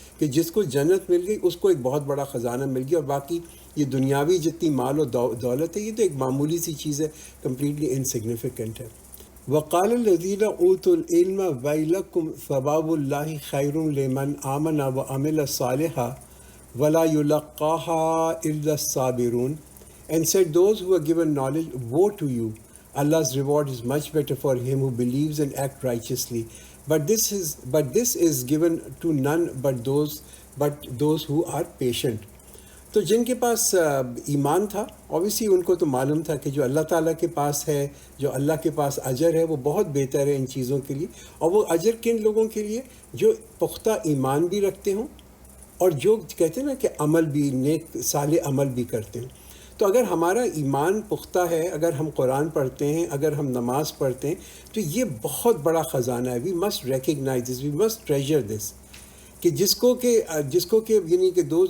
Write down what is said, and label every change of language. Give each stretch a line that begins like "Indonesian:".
Urdu: کہ جس کو جنت مل گئی اس کو ایک بہت بڑا خزانہ مل گیا، اور باقی یہ دنیاوی جتنی مال و دولت ہے یہ تو ایک معمولی سی چیز ہے،
English: completely insignificant
Urdu: ہے۔
Arabic: وقال الذین اوتوا العلم ویلکم ثواب اللہ خیر لمن آمن وعمل صالحا ولا یلقاها الا الصابرون.
English: And said, those who are given knowledge, woe to you. Allah's reward is much better for him who believes and acts righteously. But this is given to none but those who are patient.
Urdu: تو جن کے پاس ایمان تھا obviously ان کو تو معلوم تھا کہ جو اللہ تعالیٰ کے پاس ہے، جو اللہ کے پاس اجر ہے وہ بہت بہتر ہے ان چیزوں کے لیے، اور وہ اجر کن لوگوں کے لیے جو پختہ ایمان بھی رکھتے ہوں اور جو کہتے ہیں نا کہ عمل بھی نیک صالح عمل بھی کرتے ہیں۔ تو اگر ہمارا ایمان پختہ ہے، اگر ہم قرآن پڑھتے ہیں، اگر ہم نماز پڑھتے ہیں، تو یہ بہت بڑا خزانہ ہے۔
English: we must recognize this, we must treasure this,
Urdu: کہ جس کو کہ یعنی کہ